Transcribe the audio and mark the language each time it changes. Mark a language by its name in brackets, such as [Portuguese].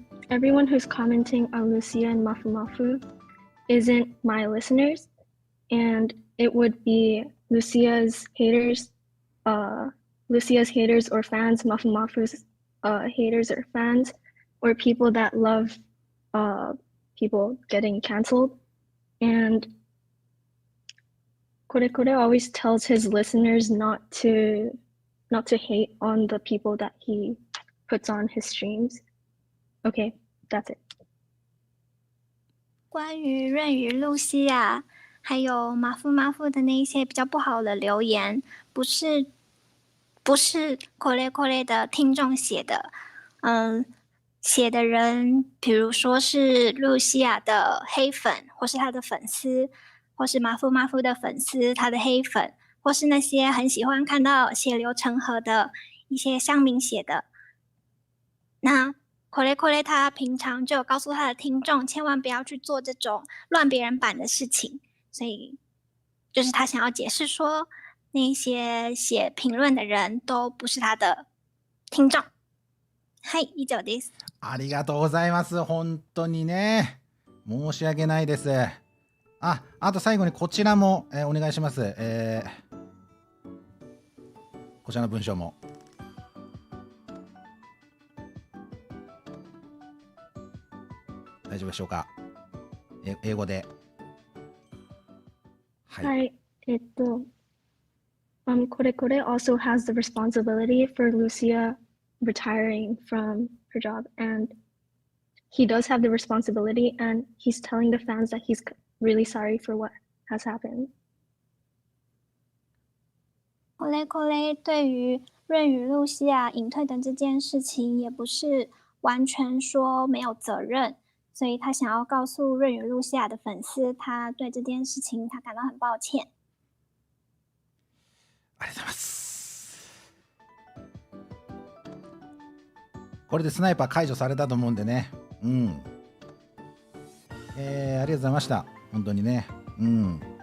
[English] Everyone who's commenting on Lucia and Mafu Mafu isn't my listeners, and it would be Lucia's haters or fans, Mafu Mafu's haters or fans, or people that love people getting canceled. And Kore always tells his listeners not to hate on the people that he puts on his streams. Okay, that's it. [Chinese] 关于润与露西亚还有马夫的那一些比较不好的留言，不是Kore的听众写的，写的人，比如说是露西亚的黑粉，或是他的粉丝，或是马夫的粉丝，他的黑粉，或是那些很喜欢看到血流成河的一些乡民写的。那Kore他平常就有告诉他的听众，千万不要去做这种乱别人版的事情，所以就是他想要解释说，那些写评論的人都不是他的听众。 [Japanese] はい、以上です。ありがとうございます。本当にね、申し訳ないです。あと最後にこちらも、お願いします。こちらの文章も。大丈夫でしょうか。英語で。はい。 [English] Kore also has the responsibility for Lucia retiring from her job, and he does have the responsibility, and he's telling the fans that he's really sorry for what has happened. [Chinese] Kore 对于润与露西亚隐退的这件事情，也不是完全说没有责任。所以他想要告诉润与露西亚的粉丝，他对这件事情他感到很抱歉。 [Japanese] ありがとうございます。これでスナイパー解除されたと思うんでね。うん。ありがとうございました。本当にね。うん。